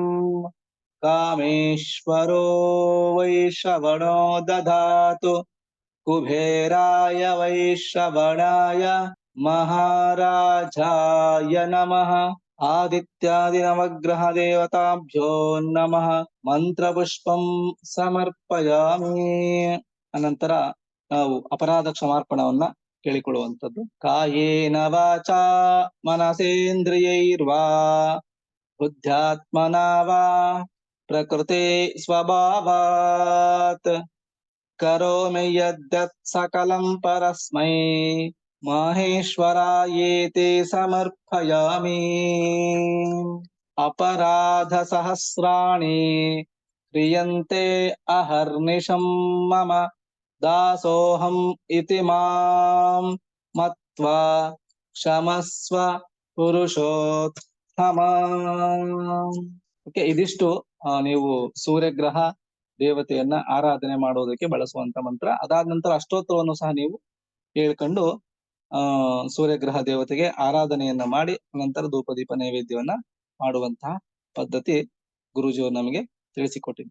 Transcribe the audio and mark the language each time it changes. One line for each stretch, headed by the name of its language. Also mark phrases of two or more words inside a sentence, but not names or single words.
Sanskrit: कामेश्वरो वै श्रवणो दधातु. कुबेराय वै श्रवणाय महाराजाय नमः. आदित्यादिनवग्रहदेवताभ्यो नमः. ಮಂತ್ರಪುಷ್ಪಂ ಸಮರ್ಪಯಾಮಿ.
Kannada: ಅನಂತರ ನಾವು ಅಪರಾಧ ಕ್ಷಮಾರ್ಪಣವನ್ನ ಕೇಳಿಕೊಳ್ಳುವಂಥದ್ದು.
Sanskrit: ಕಾಯೇನ ವಾಚಾ ಮನಸೇಂದ್ರಿಯೈರ್ವಾ ಬುದ್ಧ್ಯಾತ್ಮನಾ ವಾ ಪ್ರಕೃತೆ ಸ್ವಭಾವಾತ್ ಕರೋಮಿ ಯದ್ಯತ್ ಸಕಲಂ ಪರಸ್ಮೈ ಮಹೇಶ್ವರಾಯೇತಿ ಸಮರ್ಪಯಾಮಿ. ಅಪರಾಧ ಸಹಸ್ರಾಣಿ ಕ್ರಿಯಂತೆ ಅಹರ್ನಿಶಂ ಮಮ ದಾಸೋಹಂ ಇತಿ ಮಾಂ ಮತ್ವಾ ಕ್ಷಮಸ್ವ ಪುರುಷೋತ್ತಮ.
Kannada: ಓಕೆ, ಇದಿಷ್ಟು ನೀವು ಸೂರ್ಯಗ್ರಹ ದೇವತೆಯನ್ನ ಆರಾಧನೆ ಮಾಡೋದಕ್ಕೆ ಬಳಸುವಂತ ಮಂತ್ರ. ಅದಾದ ನಂತರ ಅಷ್ಟೋತ್ತರವನ್ನು ಸಹ ನೀವು ಹೇಳ್ಕೊಂಡು ಸೂರ್ಯಗ್ರಹ ದೇವತೆಗೆ ಆರಾಧನೆಯನ್ನ ಮಾಡಿ ನಂತರ ಧೂಪದೀಪ ನೈವೇದ್ಯವನ್ನ ಮಾಡುವಂತಹ ಪದ್ಧತಿ ಗುರೂಜಿಯವರು ನಮಗೆ ತಿಳಿಸಿಕೊಟ್ಟಿದ್ದಾರೆ.